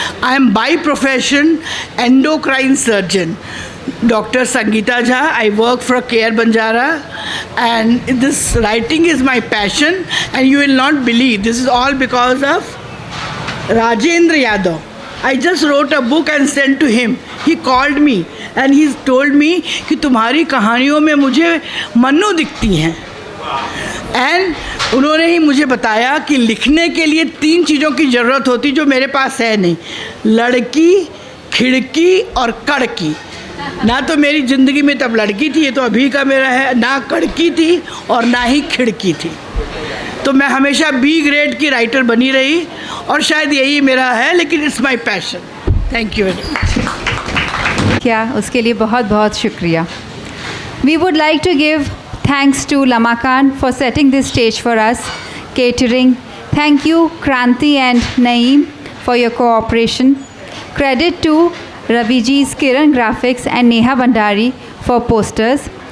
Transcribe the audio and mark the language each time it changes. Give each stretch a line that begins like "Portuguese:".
English: I am by profession endocrine surgeon. Dr. Sangeeta Jha. I work for Care Banjara, and this writing is my passion, and you will not believe this is all because of Rajendra Yadav. I just wrote a book and sent to him. He called me and he told me
Hindi: कि तुम्हारी कहानियों में मुझे मन्नू दिखती हैं, and उन्होंने ही मुझे बताया कि लिखने के लिए 3 चीज़ों की ज़रूरत होती जो मेरे पास है नहीं, लड़की, खिड़की और कड़की। ना तो मेरी ज़िंदगी में तब लड़की थी, ये तो अभी का मेरा है, ना कड़की थी और ना ही खिड़की थी। तो मैं हमेशा बी ग्रेड की राइटर बनी रही और शायद यही मेरा है, लेकिन
English: It's my passion. Thank you very much.
Hindi: क्या उसके लिए बहुत बहुत शुक्रिया।
English: We would like to give thanks to Lama Khan for setting this stage for us, catering. Thank you Kranti and Naeem for your cooperation. Credit to Raviji's Kiran Graphics and Neha Bandari for posters.